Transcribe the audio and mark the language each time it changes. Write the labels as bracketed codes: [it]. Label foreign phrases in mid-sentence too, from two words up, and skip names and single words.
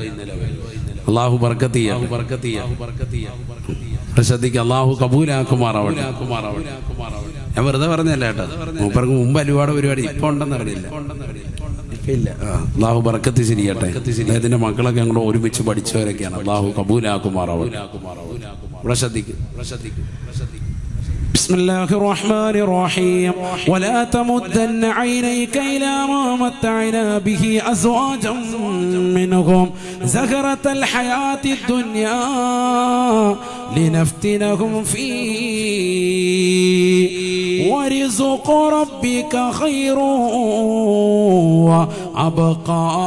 [ml] അള്ളാഹു ബർക്കത്ത് ചെയ്യട്ടെ. ശ്രദ്ധിക്കുക. അള്ളാഹു കബൂലാക്കുമാറാവട്ടെ. ഞാൻ വെറുതെ പറഞ്ഞല്ല കേട്ടോ. മൂപ്പർക്ക് മുമ്പ് അലുവാടെ പരിപാടി ഇപ്പൊ ഉണ്ടെന്ന് അറിയില്ല. ഇല്ല. അള്ളാഹു ബർക്കത്ത് ചെയ്യട്ടെ. അദ്ദേഹത്തിന്റെ മക്കളൊക്കെ ഞങ്ങൾ ഒരുമിച്ച് പഠിച്ചവരൊക്കെയാണ്. അള്ളാഹു കബൂലാക്കുമാറാവട്ടെ. ഇവിടെ ശ്രദ്ധിക്കും. [ar] بسم الله الرحمن الرحيم ولا تمدن عينيك إلى ما متعنا به أزواجا منهم زهرة الحياة الدنيا لنفتنهم فيه ورزق ربك خير وأبقى